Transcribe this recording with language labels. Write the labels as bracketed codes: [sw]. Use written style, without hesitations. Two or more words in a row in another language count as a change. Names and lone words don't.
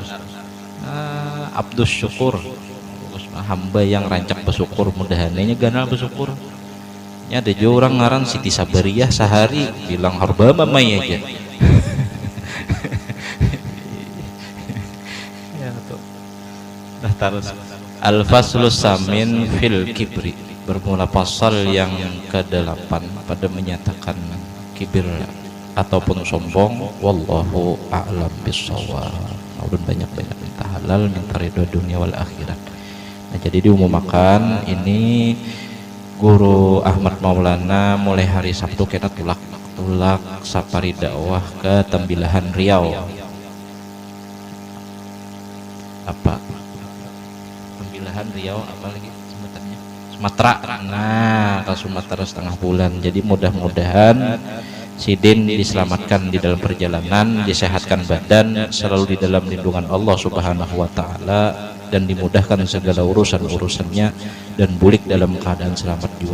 [bjn] Abdus syukur, bagus, hamba yang rancak bersyukur, mudahannya ganal bersyukur. Ini ada juga orang ngaran Siti Sabariyah sehari bilang harba mamai aja. [id] Ya tuh. Dah terus. [ar] الفصل الثامن في الكبر, [id] bermula pasal yang ke-8 pada menyatakan kibir ataupun sombong. [ar] والله أعلم بالصواب. [bjn] Ulun banyak-banyak minta halal, minta ridho [ar] دنيا والآخرة. [bjn] Nah, jadi diumumkan ini Guru Ahmad Maulana mulai hari Sabtu kita tulak safari dakwah ke Tembilahan Riau. [id] Apa? Tembilahan Riau apa lagi sebutannya? Sumatera. Nah, ke Sumatera setengah bulan. Jadi mudah-mudahan Sidin diselamatkan di dalam perjalanan, disehatkan badan, selalu di dalam lindungan [ar] الله سبحانه وتعالى, [id] dan dimudahkan segala urusan-urusannya, dan bulik dalam keadaan selamat juga.